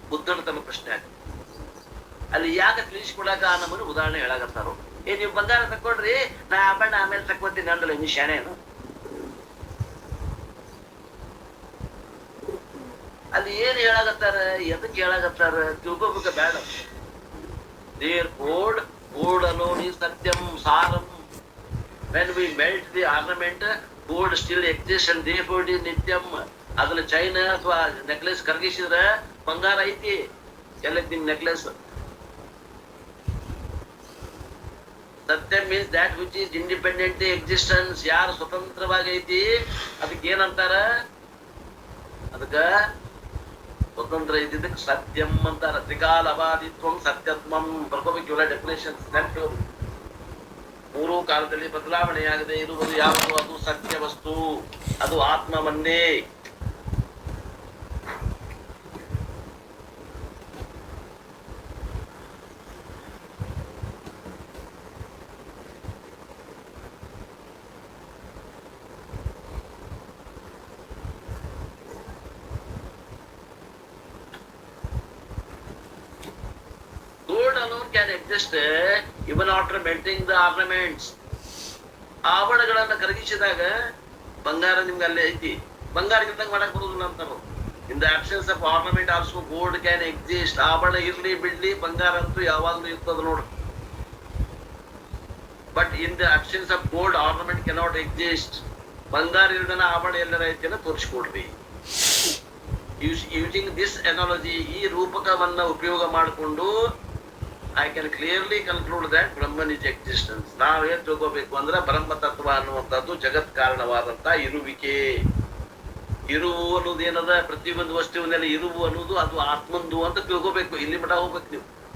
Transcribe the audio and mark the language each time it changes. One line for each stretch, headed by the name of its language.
Kannada: ಬುದ್ಧನ ತಮ್ಮ ಪ್ರಶ್ನೆ ಆಗ ಅಲ್ಲಿ ಯಾಕೆ ತಿಳಿಸ್ಕೊಡಾಕ ನಮ್ಮನ್ನು ಉದಾಹರಣೆ ಹೇಳಾಕತ್ತಾರು. ನೀವು ಬಂಗಾರ ತಕ್ಕೊಡ್ರಿ, ನಾ ಆಭರಣ ಆಮೇಲೆ ತಕ್ಕೋತೀನಿ ಅಂದಲ್ಲ. ನೀವು ಶಾಣೆನು? ಅಲ್ಲಿ ಏನ್ ಹೇಳಾಕತ್ತಾರ, ಎದಕ್ಕೆ ಹೇಳಾಕತ್ತಾರ ತಿಳ್ಕೊಬೇಕ ಬೇಡ.
English: There gold alone is satyam saram. When we melt the ornament, gold still exists and therefore it is nityam.
Kannada: ಅದನ್ನ ಚೈನ್ ಅಥವಾ ನೆಕ್ಲೆಸ್ ಕರಗಿಸಿದ್ರೆ ಬಂಗಾರ ಐತಿ. ಎಲ್ಲೈತಿ ನಿಮ್ ನೆಕ್ಲೆಸ್?
English: ಸತ್ಯ means that which is independent existence.
Kannada: ಯಾರು ಸ್ವತಂತ್ರವಾಗಿ ಐತಿ ಅದಕ್ಕೆ ಏನಂತಾರ? ಅದಕ್ಕ ಸ್ವತಂತ್ರ ಇದ್ದಿದ್ದಕ್ಕೆ ಸತ್ಯಂ ಅಂತಾರ.
Sanskrit: ತ್ರಿಕಾಲ ಅಬಾಧಿತ್ವಂ ಸತ್ಯತ್ವಂ
Kannada: ಬರ್ಕೋಬೇಕು. ಇವರ ಡೆಫಿನೇಷನ್ ಮೂರೂ ಕಾಲದಲ್ಲಿ ಬದಲಾವಣೆಯಾಗದೆ ಇರುವುದು ಯಾವುದು? ಅದು ಸತ್ಯ ವಸ್ತು, ಅದು ಆತ್ಮವನ್ನೇ.
English: Gold alone can exist even after melting the ornaments.
Kannada: ಆಭರಣಗಳನ್ನ ಕರಗಿಸಿದಾಗ ಬಂಗಾರ ನಿಮ್ಗೆ ಅಲ್ಲೇ ಐತಿ. ಬಂಗಾರ ಇದ್ದಂಗೆ ಮಾಡಕ್ ಬರುದಿಲ್ಲ ಅಂತಾರು.
English: In the absence of ornament also gold can exist.
Kannada: ಆಭರಣ ಇರ್ಲಿ ಬಿಡ್ಲಿ, ಬಂಗಾರ ಅಂತೂ ಯಾವಾಗ್ಲೂ ಇರ್ತದ ನೋಡ್ರಿ.
English: But in the absence of gold ornament cannot exist.
Kannada: ಬಂಗಾರ ಇಲ್ದನ ಆಭರಣ ಎಲ್ಲರ ಐತಿ ಅಂತ ತೋರಿಸ್ಕೊಡ್ರಿ.
English: using this analogy,
Kannada: ಈ ರೂಪಕವನ್ನ ಉಪಯೋಗ ಮಾಡಿಕೊಂಡು
English: I can clearly conclude that Brahman is existence.
Kannada: ನಾವೇನ್ ತಿಳ್ಕೋಬೇಕು ಅಂದ್ರೆ ಬ್ರಹ್ಮ ತತ್ವ ಅನ್ನುವಂಥದ್ದು ಜಗತ್ ಕಾರಣವಾದಂತ ಇರುವಿಕೆ. ಇರುವು ಅನ್ನೋದು ಏನದ, ಪ್ರತಿಯೊಂದು ವಸ್ತುವಿನಲ್ಲಿ ಇರುವು ಅನ್ನೋದು ಅದು ಆತ್ಮಂದು ಅಂತ ತಿಳ್ಕೋಬೇಕು. ಇಲ್ಲಿ ಮಠ ಹೋಗ್ಬೇಕು ನೀವು.